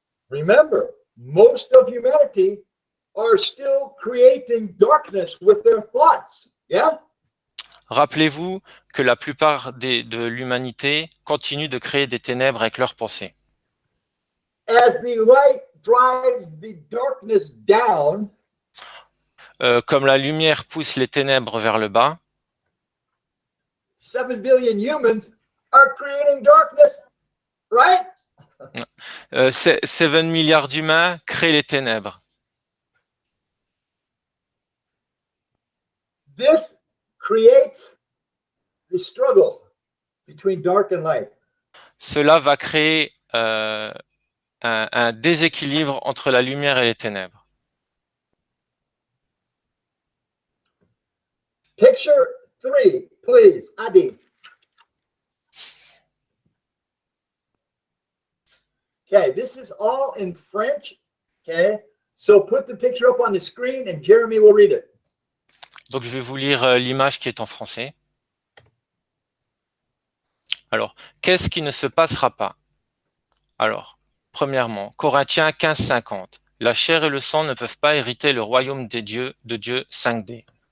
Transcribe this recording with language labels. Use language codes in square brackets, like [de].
[en] Remember, most of humanity are still creating darkness with their thoughts. Yeah? [fr] Rappelez-vous que la plupart de l'humanité continue de créer des ténèbres avec leurs pensées. [en] As the light drives the darkness down, [fr] Comme la lumière pousse les ténèbres vers le bas, [en] 7 billion humans are creating darkness, right? [fr] 7 milliards d'humains créent les ténèbres. [en] This creates the struggle between dark and light. [fr] Cela va créer un déséquilibre entre la lumière et les ténèbres. [en] Picture 3, please, Adi. Okay, this is all in French. Okay, so put the picture up on the screen and Jeremy will read it. [fr] Donc je vais vous lire l'image qui est en français. Alors, qu'est-ce qui ne se passera pas? Alors, premièrement, Corinthiens 15:50. La chair et le sang ne peuvent pas hériter le royaume de Dieu 5D.